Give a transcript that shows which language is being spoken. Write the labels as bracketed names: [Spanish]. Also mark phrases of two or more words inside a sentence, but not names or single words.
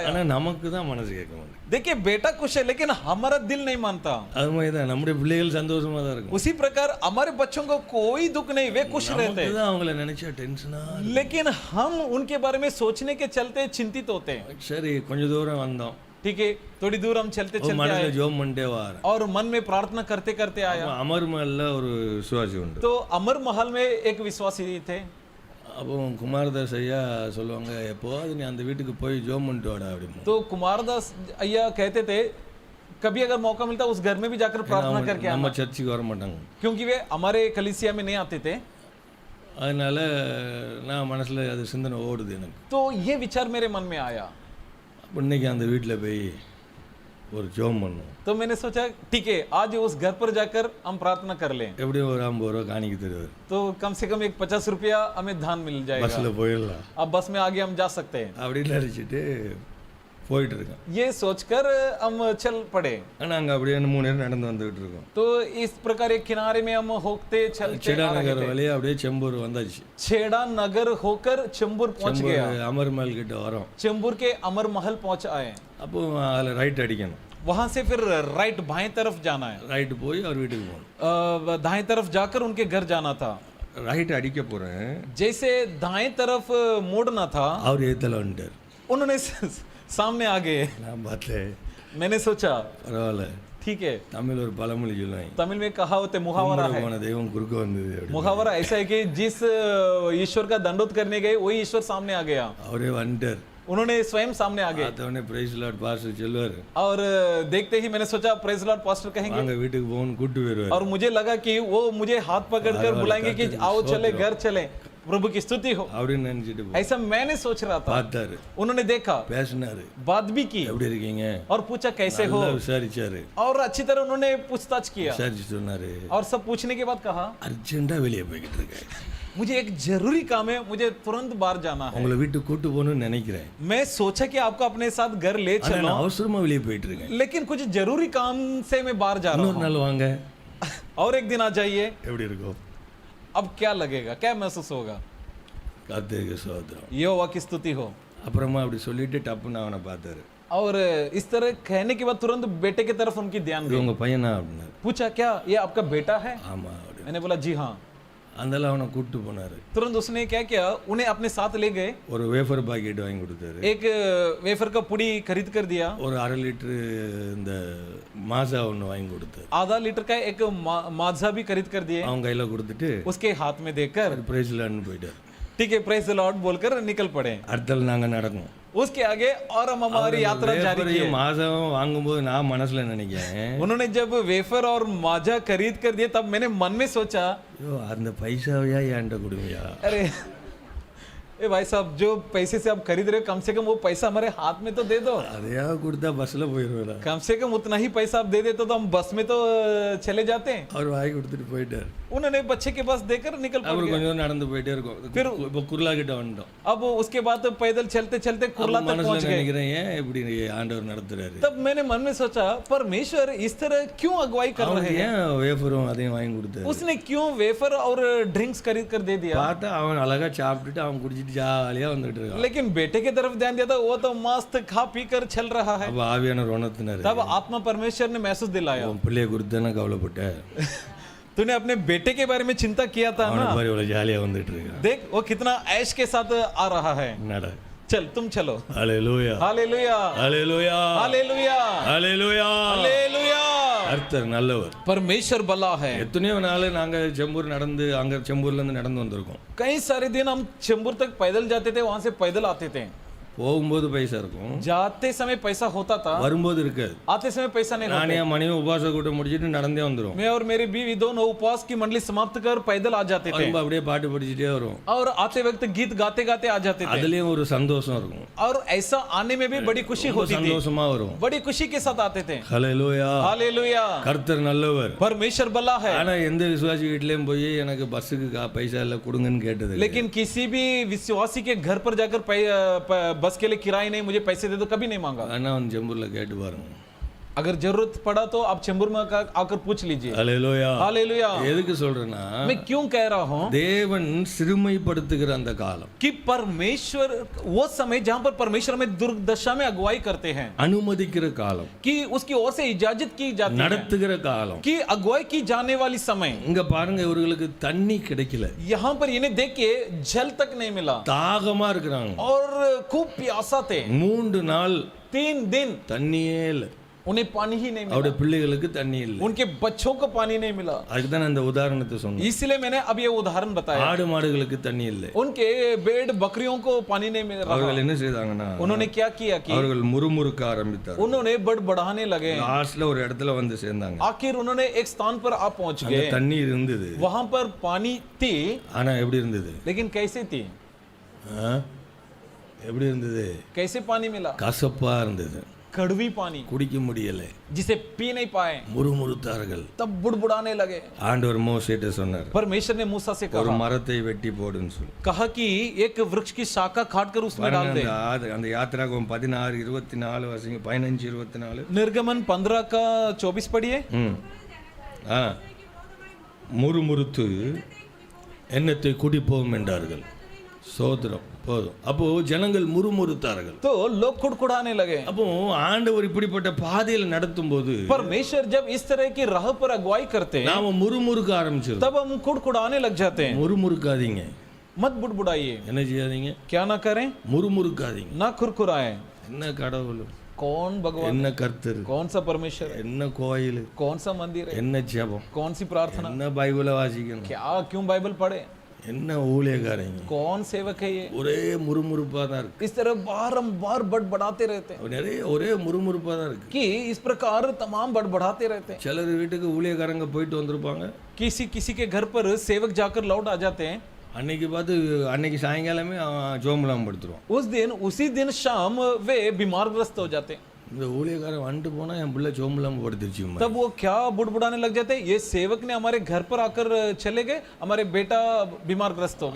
[Tamil] ஆனா நமக்கு தான் மனசு கேட்க மாட்டேங்குது. [Hindi] देखिए बेटा खुश है, लेकिन हमारा दिल नहीं मानता। [Tamil] அது மாதிரி தான் நம்முடைய பிள்ளைகள் சந்தோஷமா தான் இருக்கும். [Hindi] उसी प्रकार हमारे बच्चों को कोई दुख नहीं, वे खुश रहते [Tamil] நமக்கு [Hindi] हैं, [Tamil] தான் அவங்கள நினைச்சா டென்ஷனா. [Hindi] लेकिन हम उनके बारे में सोचने के चलते चिंतित होते हैं। [Tamil] சரி, கொஞ்ச தூரம் வந்தோம். [Hindi] ठीक है थोड़ी दूर हम चलते [Tamil] ஒரு [Hindi] चलते [Tamil] மனசுல [Hindi] आए [Tamil] ஜெபம் பண்ணிட்டே வாரேன். [Hindi] और मन में प्रार्थना करते करते आया। [Tamil] அமர்மல்ல ஒரு விசுவாசி உண்டு. [Hindi] तो अमर महल में एक विश्वासी थे। [Tamil] அப்போ குமாரதாஸ் ஐயா சொல்லுவாங்க, எப்போது நீ அந்த வீட்டுக்கு போய் ஜெபம் பண்ணிட்டு வாடா அப்படின்னு. [Hindi] तो कुमारदास अय्या कहते थे कभी अगर मौका मिलता उस घर में भी जाकर प्रार्थना करके [Tamil] நம்ம [Hindi] आना, [Tamil] சர்ச்சுக்கு வர மாட்டாங்க. [Hindi] क्योंकि वे हमारे कलीसिया में नहीं आते थे। [Tamil] அதனால நான் மனசுல அது சிந்தனை ஓடுது எனக்கு. [Hindi] तो ये विचार मेरे मन में आया। [Tamil] அப்போ இன்னைக்கு அந்த வீட்டில் போய் ஒரு ஜெபம் பண்ணுவோம். [Hindi] तो मैंने सोचा ठीक है आज उस घर पर जाकर हम प्रार्थना कर लें, [Tamil] எப்படியும் ஒரு 50 ரூபா காணிக்க தருவார். [Hindi] तो कम से कम एक 50 रुपया हमें धान मिल जाएगा, [Tamil] பஸ்ஸில் போயிடலாம் [Hindi] अब बस में आगे हम जा सकते हैं। [Tamil] அப்படின்னு நினச்சிட்டு போயிட்டு இருக்கேன். [Hindi] ये सोचकर हम चल पड़े। [Tamil] ஆனால் அங்கே அப்படியே 3 நேரம் நடந்து வந்துகிட்டு இருக்கோம். [Hindi] तो इस प्रकार एक किनारे में हम होते चलते [Tamil] செடா [Hindi] आ रहे [Tamil] நகர் [Hindi] थे। [Tamil] வழியா அப்படியே செம்பூர் வந்தாச்சு. [Hindi] छेड़ा नगर होकर चेंबूर पहुंच [Tamil] செம்பூர் [Hindi] गया। [Tamil] அமர்மல் கிட்ட வரோம். [Hindi] चेंबूर के अमर महल पहुंच आए। [Tamil] அப்போ அதில் ரைட் அடிக்கணும். [Hindi] वहां से फिर राइट बाएं तरफ जाना है, [Tamil] ரைட்டு போய் அவர் வீட்டுக்கு போகணும். [Hindi] दाएं तरफ जाकर उनके घर जाना था. [Tamil] ரைட் அடிக்க போகிறேன், [Hindi] जैसे दाएं तरफ मोड़ना था, [Tamil] அவர் ஏத்தல வந்துட்டார். [Hindi] उन्होंने सामने आ गए. [Tamil] நான் பார்த்தேன், [Hindi] मैंने सोचा [Tamil] பரவாயில்ல, [Hindi] ठीक है. [Tamil] தமிழ் ஒரு பழமொழி சொல்லுவாங்க, [Hindi] तमिल में कहावत है, मुहावरा है. [Tamil] போன தெய்வம் குறுக்க வந்தது அப்படி. [Hindi] मुहावरा ऐसा है कि जिस ईश्वर का दंडोत करने गए वही ईश्वर सामने आ गया. [Tamil] அவரே வந்துட்டார். [Hindi] उन्होंने स्वयं सामने आ गए. [Tamil] பார்த்தவொடனே [English] praise Lord pastor [Tamil] சொல்லுவார், [Hindi] और देखते ही मैंने सोचा [English] praise Lord pastor [Hindi] कहेंगे, [Tamil] வாங்க வீட்டுக்கு போகணும் கூட்டு போயிருவார். [Hindi] और मुझे लगा कि वो मुझे हाथ पकड़कर बुलाएंगे कि आओ चले घर चले, प्रभु की स्तुति हो. [Tamil] அப்படின்னு நினைச்சிட்டு [Hindi] ऐसा मैंने सोच रहा था. [Tamil] பார்த்தாரு, [Hindi] उन्होंने देखा, [Tamil] பேசினாரு, [Hindi] बात भी की [Tamil] எப்படி இருக்கீங்க, [Hindi] और पूछा कैसे हो, [Tamil] நல்லா விசாரிச்சாரு. [Hindi] और अच्छी तरह उन्होंने पूछताछ किया [Tamil] விசாரிச்சு சொன்னாரு, [Hindi] और सब पूछने के बाद कहा [Tamil] அர்ஜென்ட்டா வெளியே போய்கிட்டு இருக்கேன், [Hindi] मुझे एक जरूरी काम है, मुझे तुरंत बाहर जाना है. [Tamil] உங்களை வீட்டுக்கு கூட்டு போகணும்னு நினைக்கிறேன், [Hindi] मैं सोचा कि आपको अपने साथ घर ले [Tamil] ஆனா [Hindi] चलो, [Tamil] நான் அவசரமா வெளியே போயிட்டு இருக்கேன், [Hindi] लेकिन कुछ जरूरी काम से मैं बाहर जा रहा [Tamil] இன்னொரு [Hindi] हूँ. [Tamil] நாள் வாங்க. [Hindi] और एक दिन आ जाइए. [Tamil] எப்படி இருக்கும்? [Hindi] अब क्या लगेगा, क्या महसूस होगा? [Tamil] கர்த்தருக்கு ஸ்தோத்திரம். [Hindi] यहोवा की स्तुति हो. [Tamil] அப்புறமா அப்படி சொல்லிட்டு டப்புன்னு அவனை பார்த்தாரு, [Hindi] और इस तरह कहने के बाद तुरंत बेटे की तरफ उनकी ध्यान [Tamil] இது [Hindi] गई. [Tamil] உங்க பையனா அப்படின்னாரு. [Hindi] पूछा क्या ये आपका बेटा है? [Tamil] ஆமா அப்படி. [Hindi] मैंने बोला जी हाँ. [Tamil] அதனால அவனை கூட்டு போனாரு, [Hindi] तुरंत उसने क्या किया, उन्हें अपने साथ ले गए. [Tamil] ஒரு வேஃபர் பாக்கெட் வாங்கி கொடுத்தாரு, [Hindi] एक वेफर का पुड़ी खरीद कर दिया. [Tamil] ஒரு 1/2 லிட்டர் இந்த மாசா ஒன்று வாங்கி கொடுத்தாரு, [Hindi] आधा लीटर का एक माजा भी खरीद कर दिए. [Tamil] அவன் கையில கொடுத்துட்டு [Hindi] उसके हाथ में देकर [Tamil] பிரைஸ்லான்னு போயிட்டார். [Hindi] ठीक है [English] praise the Lord [Hindi] बोलकर निकल पड़े. [Tamil] அடுத்த நாங்க நடக்கும். [Hindi] उसके आगे और हम हमारी यात्रा जारी की. [Tamil] மாசம் வாங்கும்போது நான் மனசுல நினைக்கிறேன், [Hindi] उन्होंने जब वेफर और माजा खरीद कर दिए तब मैंने मन में सोचा, [Tamil] ஐயோ அந்த பைசாவையா என்கிட்ட கொடுங்கயா, [Hindi] अरे ए भाई साहब जो पैसे से आप खरीद रहे हो कम से कम वो पैसा हमारे हाथ में तो दे दो. [Tamil] அதையா கொடுத்தா பஸ்ல போயிருவேன். [Hindi] कम से कम उतना ही पैसा आप दे देते तो हम बस में तो चले जाते हैं. [Tamil] அவர் வாங்கி கொடுத்துட்டு போயிட்டார். [Hindi] उन्होंने बच्चे के पास देकर निकल पड़ [Tamil] அவர் [Hindi] गए. [Tamil] கொஞ்சம் நடந்து போயிட்டே இருக்கும். இப்போ குர்லா கிட்ட வந்துட்டோம். [Hindi] अब उसके बाद तो पैदल चलते चलते कुर्ला तक पहुंच [Tamil] மனசுல [Hindi] गए. [Tamil] நினைக்கிறேன், ஏன் இப்படி ஆண்டவர் நடத்துறாரு, [Hindi] तब मैंने मन में सोचा परमेश्वर इस तरह क्यों अगुवाई कर रहे हैं. [Tamil] ஏன் வேஃபரும் அதையும் வாங்கி கொடுத்தாரு. [Hindi] उसने क्यों वेफर और ड्रिंक्स खरीद कर दे दिया. [Tamil] பார்த்தா அவன் அழகா சாப்பிட்டுட்டு அவன் குடிச்சிட்டு ஜாலியா வந்துட்டு இருக்கான். [Hindi] लेकिन बेटे की तरफ ध्यान दिया था, वो तो मस्त खा पी कर चल रहा है. [Tamil] அப்ப ஆவியானவர் உணர்த்தினாரு, [Hindi] तब आत्मा परमेश्वर ने महसूस दिलाया, [Tamil] உன் பிள்ளைய குறித்தானே கவலைப்பட்ட, [Hindi] तूने अपने बेटे के बारे में चिंता किया था [Tamil] அவனை [Hindi] ना, [Tamil] பாரு இவ்வளவு ஜாலியா வந்துட்டு இருக்கான், [Hindi] देख वो कितना ऐश के साथ आ रहा है. [Tamil] என்னடா. [Hindi] चल तुम चलो. [Tamil] ஹalleluya [Hindi] हालेलुया [Tamil] ஹalleluya [Hindi] हालेलुया [Tamil] ஹalleluya. [Hindi] हालेलुया. [Tamil] கர்த்தர் நல்லவர். [Hindi] परमेश्वर भला है. [Tamil] எத்தனையோ நாள் நாங்க செம்பூர் நடந்து அங்க செம்பூர்ல இருந்து நடந்து வந்திருக்கோம். [Hindi] कई सारे दिन हम चेंबूर तक पैदल जाते थे, वहां से पैदल आते थे. [Tamil] போகும்போது பைசா இருக்கும், [Hindi] जाते समय पैसा होता था, [Tamil] வரும்போது இருக்காது. [Hindi] आते समय पैसा नहीं [Tamil] நானே [Hindi] होता. [Tamil] என் மனைவி உபவாச கூட்டம் முடிச்சிட்டு நடந்தே வந்துரும். [Hindi] मैं और मेरी बीवी दोनों उपवास की मंडली समाप्त कर पैदल आ जाते थे, [Tamil] வரும்போது அப்படியே பாட்டு படிச்சுட்டே வரும். [Hindi] और आते वक्त गीत गाते गाते आ जाते थे. [Tamil] அதுலயும் ஒரு சந்தோஷம் இருக்கும், [Hindi] और ऐसा आने में भी बड़ी खुशी [Tamil] ரொம்ப [Hindi] होती थी, [Tamil] சந்தோஷமா வரும். [Hindi] बड़ी खुशी के साथ आते थे. [Tamil] ஹalleluya. [Hindi] हालेलुया. [Tamil] கர்த்தர் நல்லவர். [Hindi] परमेश्वर भला है. [Tamil] ஆனா எந்த விசுவாசி வீட்லயும் போய் எனக்கு பஸ்ஸுக்கு பைசா இல்ல கொடுங்கன்னு கேட்டது இல்ல. [Hindi] लेकिन किसी भी विश्वासी के घर पर जाकर बस के लिए किराए नहीं, मुझे पैसे दे दो, कभी नहीं मांगा. [Tamil] ஆனா வந்து செம்பூர்ல கேட்டு பாருங்க. [Hindi] अगर जरूरत पड़ा तो आप चेंबूर में आकर पूछ लीजिए. [Tamil] ஹalleluya. [Hindi] हालेलुया. [Tamil] எதுக்கு சொல்றேன்னா, [Hindi] मैं क्यों कह रहा हूँ [Tamil] தேவன் சிறுமைப்படுத்துகிற அந்த காலம், [Hindi] कि परमेश्वर वो समय जहां पर परमेश्वर हमें दुर्दशा में अगुवाई करते हैं, [Tamil] அனுமதிக்கிற காலம், [Hindi] कि उसकी ओर से इजाजत की जाती है, [Tamil] நடத்துகிற காலம். [Hindi] कि अगुवाई की जाने वाली समय. [Tamil] இங்க பாருங்க, இவர்களுக்கு தண்ணி கிடைக்கல, [Hindi] यहाँ पर इन्हें देख के जल तक नहीं मिला [Tamil] தாகமா இருக்கிறாங்க. [Hindi] और खूब प्यासा थे. [Tamil] 3 நாள் [Hindi] 3 दिन [Tamil] தண்ணியே இல்ல, [Hindi] उन्हें पानी ही नहीं [Tamil] அவருடைய [Hindi] मिला, [Tamil] பிள்ளைகளுக்கு தண்ணி இல்ல. [Hindi] उनके बच्चों को पानी नहीं मिला. [Tamil] அதுக்கு தான் அந்த உதாரணத்தை சொன்னேன். [Hindi] इसलिए मैंने अब ये उदाहरण बताया. [Tamil] ஆடு மாடுகளுக்கு தண்ணி இல்ல. [Hindi] उनके भेड़ बकरियों को पानी नहीं मिल रहा. [Tamil] அவர்கள் என்ன செய்தாங்கன்னா, [Hindi] उन्होंने क्या किया कि [Tamil] அவர்கள் முறுமுறுக்க ஆரம்பித்தார். [Hindi] उन्होंने बढ़ाने लगे. [Tamil] லாஸ்ட்ல ஒரு இடத்துல வந்து சேர்ந்தாங்க. [Hindi] आखिर उन्होंने एक स्थान पर आ पहुंच [Tamil] அங்க [Hindi] गए. [Tamil] தண்ணி இருந்தது, [Hindi] वहां पर पानी थी, [Tamil] ஆனா எப்படி இருந்தது? [Hindi] लेकिन कैसे थी, [Tamil] ஆ? எப்படி இருந்தது? [Hindi] कैसे पानी मिला? [Tamil] கசப்பா இருந்தது, [Hindi] कड़वी पानी, [Tamil] குடிக்க முடியல, [Hindi] जिसे पी नहीं पाए. [Tamil] முறுமுறுத்தார்கள். [Hindi] तब बुड़बुड़ाने लगे. [Tamil] ஆண்டவர் மோசேட்ட சொன்னார், [Hindi] परमेश्वर ने मूसा से [Tamil] ஒரு [Hindi] कहा [Tamil] மரத்தை வெட்டி போடுன்னு சொல்லி. [Hindi] कहा कि एक वृक्ष की शाखा काट कर उसमें डाल दे. [Tamil] அந்த யாத்திராகம் 16 24 வாசிங்க, 15 24. [Hindi] निर्गमन 15 का 24 पढ़िए. [Tamil] ஆ, முறுமுறுத்து எண்ணத்தை குடிப்போம் என்றார்கள். சோதரம் போதும். அப்போ ஜனங்கள் முறுமுறுத்தார்கள். [Hindi] तो लोग कुड़कुड़ाने लगे. [Tamil] அப்போ ஆண்டவர் இப்படிப்பட்ட பாதையில் நடத்தும் போது [Hindi] परमेश्वर जब इस तरह की राह पर अगुवाई करते हैं [Tamil] நாம முறுமுறுக்க ஆரம்பிச்சிரும். [Hindi] तब हम कुड़कुड़ाने लग जाते हैं. [Tamil] முறுமுறுக்காதீங்க. [Hindi] मत बुड़बुड़ाइए. [Tamil] என்ன செய்யாதீங்க? [Hindi] क्या ना करें? [Tamil] முறுமுறுக்காதீங்க. [Hindi] ना कुरकुराएं. [Tamil] என்ன கடவுள், [Hindi] कौन भगवान, [Tamil] என்ன கர்த்தர், [Hindi] कौन सा परमेश्वर, [Tamil] என்ன கோயில், [Hindi] कौन सा मंदिर है, [Tamil] என்ன ஜெபம், [Hindi] कौन सी प्रार्थना, [Tamil] என்ன பைபிளை வாசிக்கணும், [Hindi] क्या क्यों बाइबल पढ़े, [Tamil] என்ன ஊழியக்காரங்க, [Hindi] कौन सेवक है ये. [Tamil] ஒரே முறுமுறுப்பா தான் இருக்கு. [Hindi] इस तरह बारंबार बड़बड़ाते रहते हैं [Tamil] நிறைய ஒரே முறுமுறுப்பா தான் இருக்கு. [Hindi] कि इस प्रकार तमाम बड़बड़ाते रहते हैं. [Tamil] சிலர் வீட்டுக்கு ஊழியக்காரங்க போயிட்டு வந்திருப்பாங்க. [Hindi] किसी किसी के घर पर सेवक जाकर लौट आ जाते हैं. [Tamil] அன்னைக்கு பார்த்து அன்னைக்கு சாயங்காலமே ஜோம்பலாம் படுத்துருவான். [Hindi] उसी दिन शाम वे बीमारग्रस्त हो जाते हैं. [Tamil] இந்த ஊழியக்காரன் வந்துட்டு போனா என் பிள்ளை ஜோம்பலாம் படுத்துருச்சு. [Hindi] तब वो क्या बुड़बुड़ाने लग जाते हैं, ये सेवक ने हमारे घर पर आकर चले गए, हमारे बेटा बीमारग्रस्त हो गया.